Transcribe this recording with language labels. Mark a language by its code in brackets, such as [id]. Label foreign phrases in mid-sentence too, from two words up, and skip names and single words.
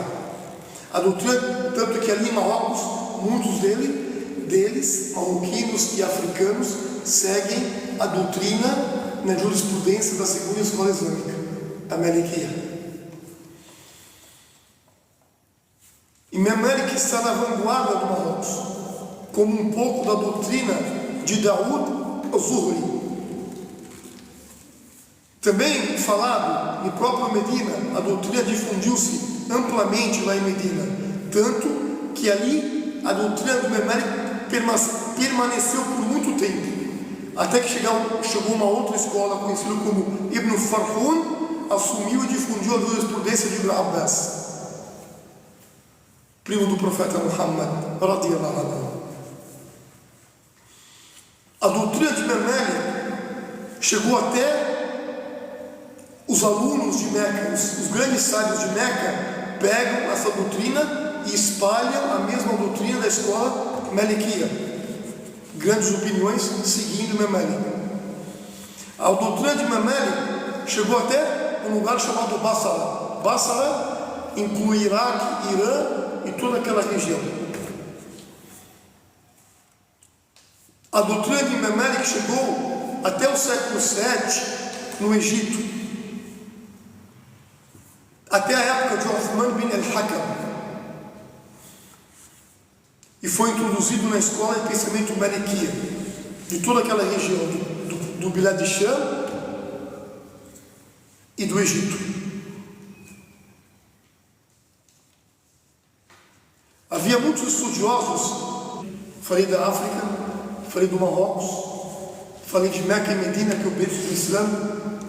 [pt] A doutrina, tanto que ali em Marrocos, muitos deles, marroquinos e africanos, seguem a doutrina na jurisprudência da segunda escola islâmica, a Malikiya. Imam Malik está na vanguarda do Marrocos, como um pouco da doutrina de Daoud al-Zuhri. Também falado no próprio Medina, a doutrina difundiu-se amplamente lá em Medina, tanto que ali a doutrina do Imam Malik permaneceu por muito tempo, até que chegou uma outra escola conhecida como Ibn Farhun, assumiu e difundiu a jurisprudência de Ibn Abbas, primo do profeta Muhammad, [ar] رضي الله عنه. [pt] A doutrina de Imam Malik chegou até os alunos de Meca, os grandes sábios de Meca pegam essa doutrina e espalham a mesma doutrina da escola Malikiya. Grandes opiniões seguindo Imam Malik. A doutrina de Imam Malik chegou até um lugar chamado Basra. Basra inclui Iraque, Irã e toda aquela região. A doutrina de Imam Malik chegou até o século VII no Egito, até a época de Uthman bin al-Hakam, e foi introduzido na escola de pensamento Malikiya de toda aquela região do Bilad Sham e do Egito. Havia muitos estudiosos, falei da África, falei do Marrocos, falei de Meca e Medina, que é o berço do Islã.